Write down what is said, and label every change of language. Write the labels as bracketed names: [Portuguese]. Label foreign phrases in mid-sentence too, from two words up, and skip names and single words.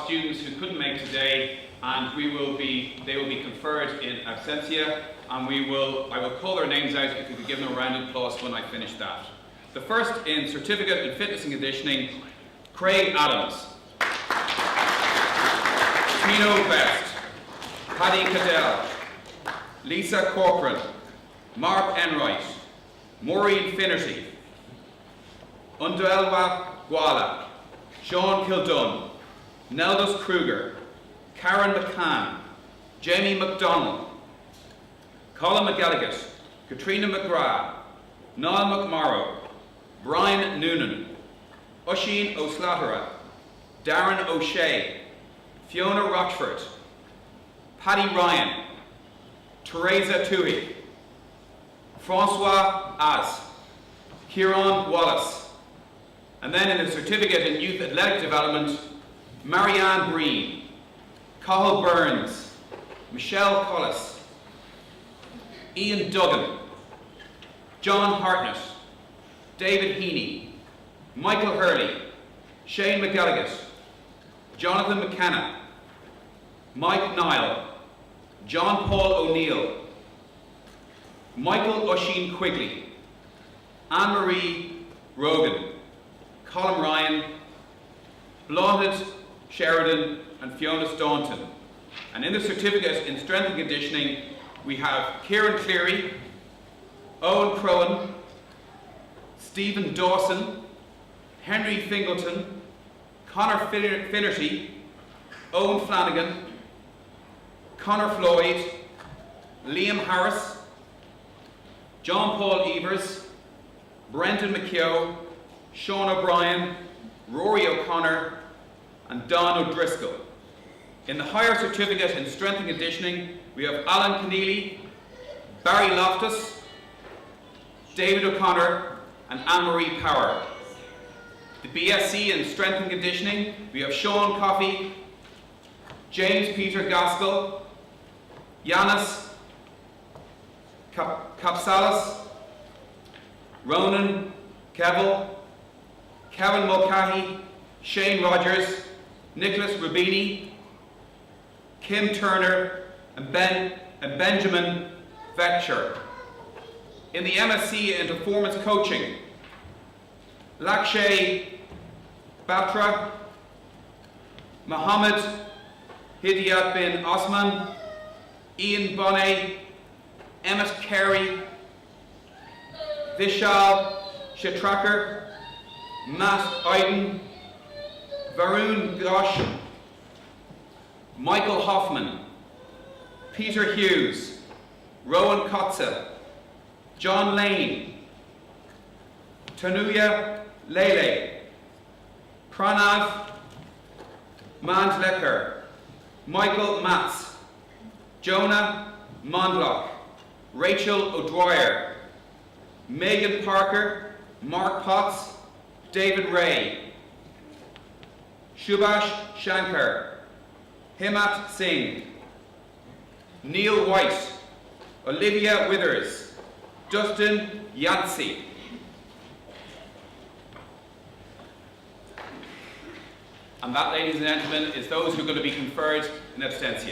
[English] students who couldn't make today, and they will be conferred in absentia, and I will call their names out if you could give them a round of applause when I finish that. The first in Certificate in Fitness and Conditioning, Craig Adams, Tino Best, Paddy Cadell, Lisa Corcoran, Mark Enright, Maureen Finnerty, Undelwa Gwala, Sean Kildun, Neldus Kruger, Karen McCann, Jamie McDonald, Colin McElligott, Katrina McGrath, Niall McMorrow, Brian Noonan, Oisin O'Slatera, Darren O'Shea, Fiona Rochford, Paddy Ryan, Teresa Toohey, Francois Az, Kieran Wallace, and then in the Certificate in Youth Athletic Development, Marianne Breen, Cathal Burns, Michelle Collis, Ian Duggan, John Hartnett, David Heaney, Michael Hurley, Shane McGilligan, Jonathan McKenna, Mike Nile, John Paul O'Neill, Michael Oisin Quigley, Anne-Marie Rogan, Colin Ryan, Blonde Sheridan, and Fiona Staunton. And in the Certificate in Strength and Conditioning, we have Kieran Cleary, Owen Crowan, Stephen Dawson, Henry Fingleton, Conor Finnerty, Owen Flanagan, Conor Floyd, Liam Harris, John Paul Evers, Brendan McKeough, Sean O'Brien, Rory O'Connor, and Don O'Driscoll. In the Higher Certificate in Strength and Conditioning, we have Alan Keneally, Barry Loftus, David O'Connor, and Anne-Marie Power. The BSc in Strength and Conditioning, we have Sean Coffey, James Peter Gaskell, Yanis Kapsalis, Ronan Kevill, Kevin Mulcahy, Shane Rogers, Nicholas Rubini, Kim Turner, and Benjamin Vetcher. In the MSc in Performance Coaching, Lakshay Batra, Mohammed Hidayat bin Osman, Ian Bonnet, Emmett Carey, Vishal Shetraker, Matt Iden, Varun Ghosh, Michael Hoffman, Peter Hughes, Rowan Kotze, John Lane, Tanuya Lele, Pranav Mandlekar, Michael Matz, Jonah Mondlock, Rachel O'Dwyer, Megan Parker, Mark Potts, David Ray, Subhash Shankar, Himat Singh, Neil White, Olivia Withers, Dustin Yancey. And that, ladies and gentlemen, is those who are going to be conferred in absentia.